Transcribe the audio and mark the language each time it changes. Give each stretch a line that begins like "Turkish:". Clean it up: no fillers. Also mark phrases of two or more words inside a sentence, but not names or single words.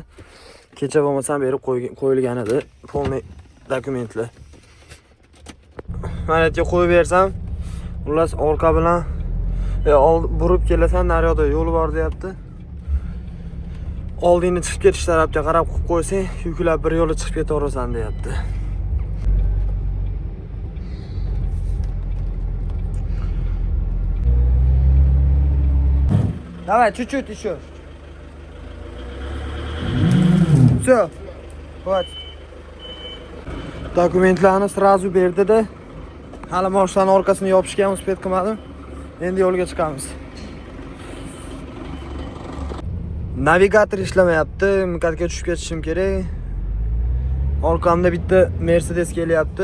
Uzbek: Kecha bo'lmasam berib qo'yilgan edi polniy dokumentlar. Mana yerga qo'yib bersam, xullas orqa bilan burib kelasan, naryoqda yo'l bor deyapti. Oldingni chiqib ketish tarafga qarab qo'yib qo'ysang, yuklab bir yo'lga chiqib ketaverasan deyapti.
Russian: Давай, чуть-чуть еще. Все.
Uzbek: Hadi. Dokumentlarni srazu berdi-da. Hali mashinani orqasini yopishga ham uspet qilmadim. Endi yo'lga chiqamiz. Navigator ishlamayapti. Mikatga tushib ketishim kerak. Orqamda bitta Mercedes kelyapti.